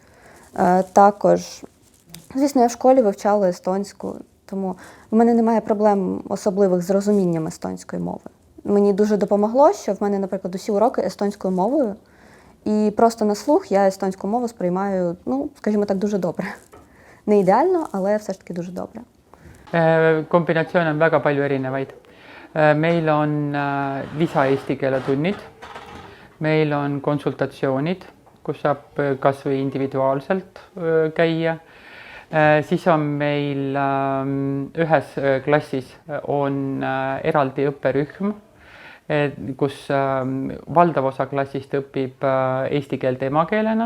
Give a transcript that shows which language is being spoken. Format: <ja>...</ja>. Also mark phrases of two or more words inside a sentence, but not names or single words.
<uk>Також, звісно, я в школі вивчала естонську, тому в мене немає проблем особливих з розумінням естонської мови. Мені дуже допомогло, що в мене, наприклад, усі уроки естонською мовою, і просто на слух я естонську мову сприймаю, ну, скажімо так, дуже добре. Не ідеально, але все ж таки дуже добре.</uk> <et>Kombinatsioone on väga palju erinevaid. Meil on lisa-eesti keele tunnid, meil on konsultatsioonid, kus saab kas või individuaalselt käia. Siis on meil ühes klassis on eraldi õpperühm, kus valdav osa klassist õpib eesti keelt emakeelena.</et>